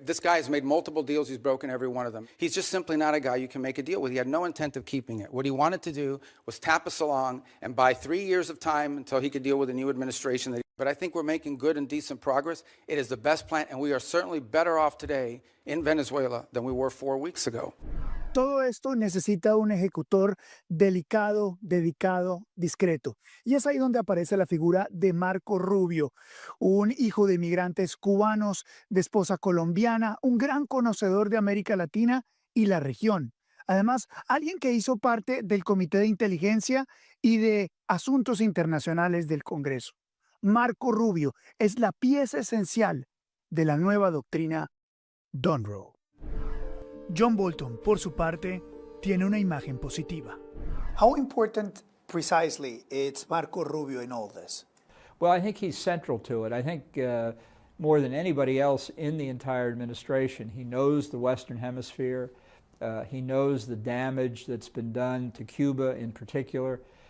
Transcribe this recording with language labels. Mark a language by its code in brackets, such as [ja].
[en] This guy has made multiple deals. He's broken every one of them. He's just simply not a guy you can make a deal with. He had no intent of keeping it. What he wanted to do was tap us along and buy 3 years of time until he could deal with a new administration. But I think we're making good and decent progress. It is the best plan, and we are certainly better off today in Venezuela than we were 4 weeks ago. [es] Todo esto necesita un ejecutor delicado, dedicado, discreto. Y es ahí donde aparece la figura de Marco Rubio, un hijo de inmigrantes cubanos, de esposa colombiana, un gran conocedor de América Latina y la región. Además, alguien que hizo parte del Comité de Inteligencia y de Asuntos Internacionales del Congreso. Marco Rubio es la pieza esencial de la nueva doctrina Dunroe. John Bolton, por su parte, tiene una imagen positiva. [en] How important precisely is Marco Rubio in all this? Well, I think he's central to it. I think more than anybody else in the entire administration, he knows the Western Hemisphere. He knows the damage that's been done to Cuba in particular.